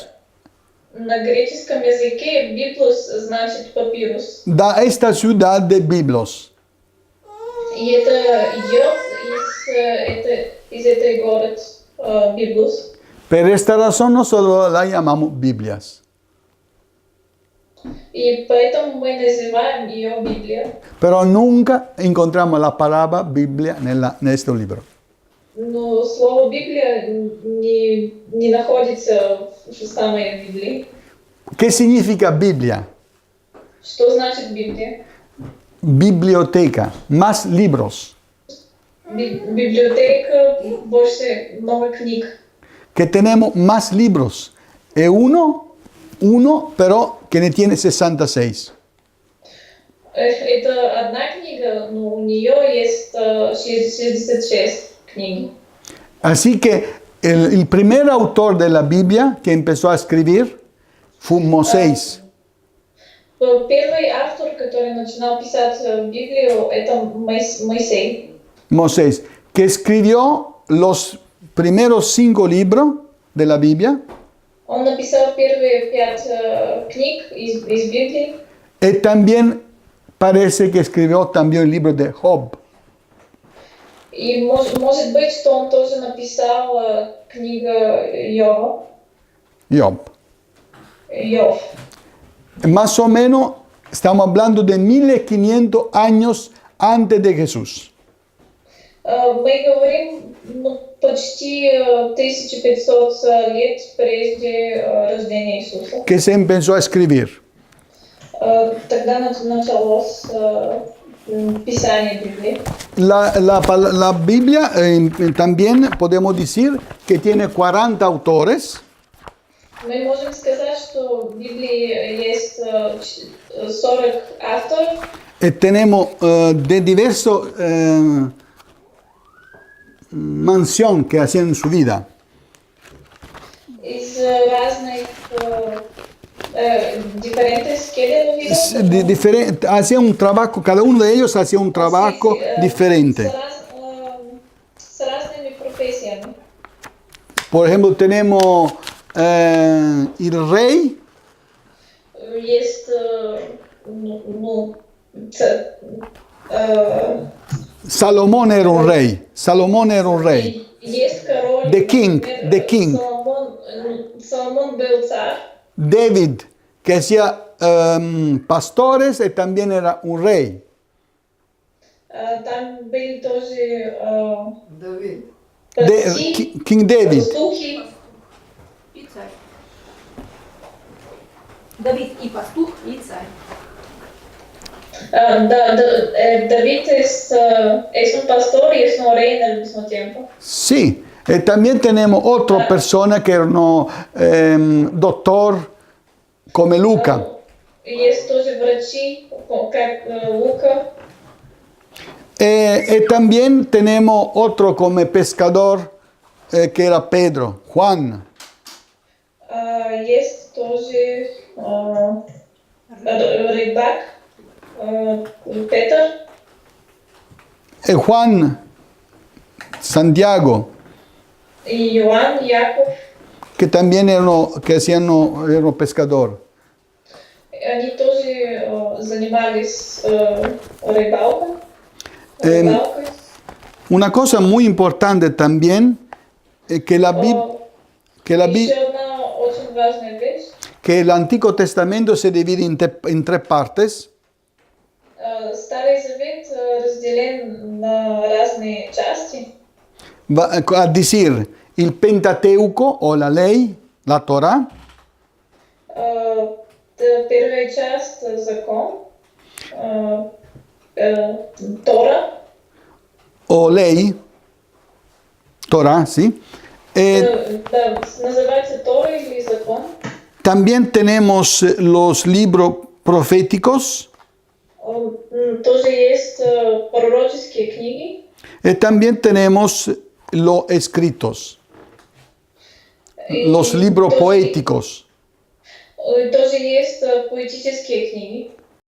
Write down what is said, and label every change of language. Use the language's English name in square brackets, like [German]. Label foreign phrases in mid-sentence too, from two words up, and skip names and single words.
[Russian] На греческом языке Библос значит папирус. [Spanish] Da esta ciudad de Biblos. [Russian] И это идет из этой город Библос. [Spanish] Por esta razón nosotros la llamamos Biblias. [Russian] И поэтому мы называем ее Библия. [Spanish] Pero nunca encontramos la palabra Biblia en este libro. [Russian] Но слово Библия не находится в самой Библии. [Spanish] ¿Qué significa Biblia? [Russian] Что значит Библия? [Spanish] Biblioteca, más libros. [Russian] Библиотека, больше, много книг. [Spanish] Que tenemos más libros. Uno, pero que ne tiene 66. [Russian] Это одна книга, но у нее есть 66 книг. [Spanish] Así que el primer autor de la Biblia que empezó a escribir fue Moisés. [Russian] Первый автор, который начинал писать Библию, это Моисей. [Spanish] Moisés, que escribió los primeros 5 libros de la Biblia. [Russian] Он написал первые 5 книг из Библии. [Spanish] Y también parece que escribió también el libro de Job. [Russian] И может быть, что он тоже написал книгу Job. Йов. [Spanish] Más o menos estamos hablando de 1500 años antes de Jesús. [Russian] Мы говорим почти 1500 лет прежде рождения Иисуса. [Spanish] Que se empezó a escribir. [Russian] Тогда началось писание Библии. [Spanish] La Biblia también podemos decir que tiene 40 autores. [Russian] Мы можем сказать, что в Библии есть 40 авторов. [Spanish] Tenemos de diversos mansión que hacían en su vida. [Russian] Из разных diferentes видов. [Spanish] Hacían un trabajo, cada uno de ellos hacía un trabajo diferente. [Russian] С разными профессиями. [Spanish] Por ejemplo, tenemos el rey, [Russian] Есть [Spanish] Salomón era un rey. Salomón era un rey. [Russian] Есть король. [English] The king, [Russian] например, [English] the king. [Russian] Соломон был царь. [Spanish] David, que hacía pastores y también era un rey. [Russian] Там были тоже Давид. пастухи, [English] King David. [Russian] пастухи. И царь. Давид и пастух, и царь. [Spanish] David es un pastor y es un rey al mismo tiempo. Sí, también tenemos otra persona que era un doctor como Luca. [Russian] Есть тоже врачи, как Лука. [Spanish] Y también tenemos otro como pescador que era Pedro, Juan. [Russian] Есть тоже рыбак, Петр. [Spanish] Juan, Santiago, [Russian] И Иоанн, Яков. [Spanish] que también era pescador. [Russian] Они тоже занимались рыбалкой. [Spanish] Una cosa muy importante también es que [Russian] Еще одна очень важная вещь. [Spanish] que el Antiguo Testamento se divide en tres partes. [Russian] Старый Завет разделен на разные части. [Spanish] A decir, el Pentateuco o la ley, la Torah, [Russian] Первая часть закон, Тора. [Spanish] o ley, Torah, ¿sí? [Russian] Да, называется Тора или закон. [Spanish] También tenemos los libros proféticos. [Russian] Тоже есть пророческие книги. [Spanish] Y también tenemos los escritos, los libros poéticos. [Russian] Тоже есть поэтические книги.